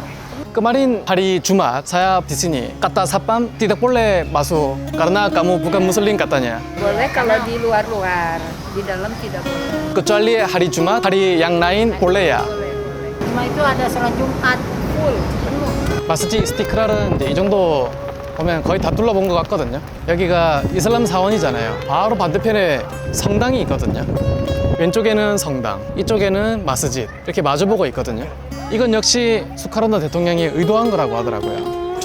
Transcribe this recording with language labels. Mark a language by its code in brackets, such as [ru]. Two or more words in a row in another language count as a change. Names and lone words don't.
[id] Kemarin hari Jumat saya di sini. Kata Sapam tidak boleh masuk karena kamu bukan muslim katanya. Boleh kalau di luar-luar, di dalam tidak boleh. Kecuali hari Jumat, hari yang lain boleh ya? Boleh. Cuma itu ada sholat Jumat. Full, penuh. [ko] 마스지 이스티크랄은 이제 이 정도 보면 거의 다 둘러본 것 같거든요. 여기가 이슬람 사원이잖아요. 바로 반대편에 성당이 있거든요. 왼쪽에는 성당, 이쪽에는 마스짓 이렇게 마주보고 있거든요. 이건 역시 수카르노 대통령이 의도한 거라고 하더라고요.